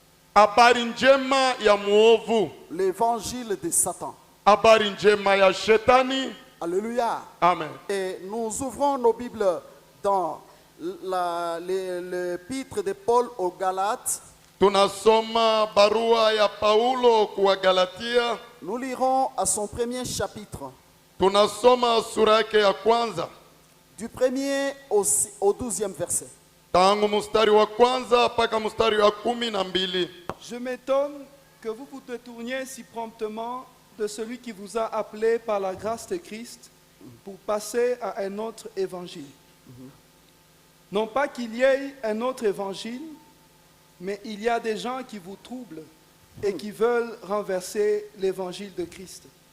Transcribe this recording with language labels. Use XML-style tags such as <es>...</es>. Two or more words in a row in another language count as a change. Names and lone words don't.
<fr>L'évangile de Satan. Alléluia. Amen. Et nous ouvrons nos Bibles dans l'épître de Paul aux Galates.</fr> <sw>Tunasoma barua ya Paulo kwa Galatia.</sw> <fr>Nous lirons à son premier chapitre.</fr> <sw>Tunasoma sura yake ya kwanza.</sw> <fr>Du premier au 12e verset.</fr> <sw>Tangu mstari wa kwanza mpaka mstari wa 12.</sw> <fr>Je m'étonne que vous vous détourniez si promptement de celui qui vous a appelé par la grâce de Christ pour passer à un autre évangile. Non pas qu'il y ait un autre évangile, mais il y a des gens qui vous troublent et qui veulent renverser l'évangile de Christ.</fr>